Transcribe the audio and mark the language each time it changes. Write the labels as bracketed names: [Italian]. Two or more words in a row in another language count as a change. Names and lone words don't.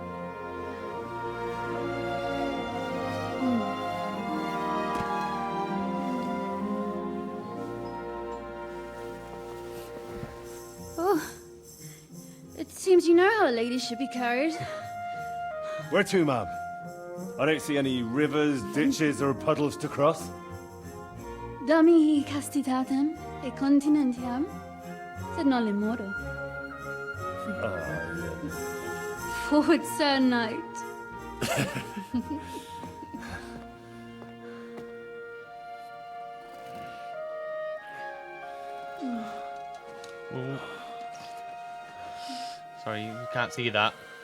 [English] Oh, it seems you know how a lady should be carried. Where to, ma'am? I don't see any rivers, ditches, or puddles to cross. [Latin] Dami castitatem e continentiam, sed non le moro. [English] Forward, Sir Knight. Ooh. Sorry, you can't see that.